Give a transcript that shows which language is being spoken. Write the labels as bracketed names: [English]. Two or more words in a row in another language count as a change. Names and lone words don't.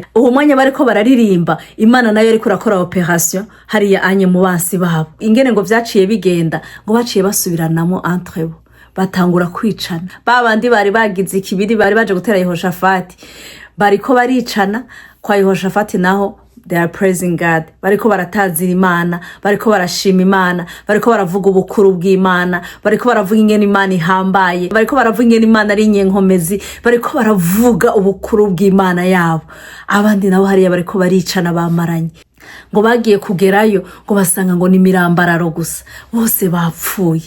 [Rundi] Uwo mwanya bariko bararirimba, Imana nayo ariko rakora operation hariya anye mu bansi babo. Ingene ngo vyaciye bigenda, ngo baciye basubiranamo entre bo, batangura kwicana. Babandi bari bagize ikibiri bari baje gutera Yehoshafati bariko baricana. Kwa Yehoshafati naho [English] they are praising God, [Rundi] bariko baratazira Imana, bariko barashima Imana, bariko baravuga ubukuru bw'Imana, bariko baravuga ingene Imana ihambaye, bariko baravuga ingene Imana ari inyenkomezi, bariko baravuga ubukuru bw'Imana yabo. Abandi nabo hariya bariko baricana bamaranye, ngo bagiye kugerayo ngo basanga ngo ni mirambararo gusa, bose bapfuye.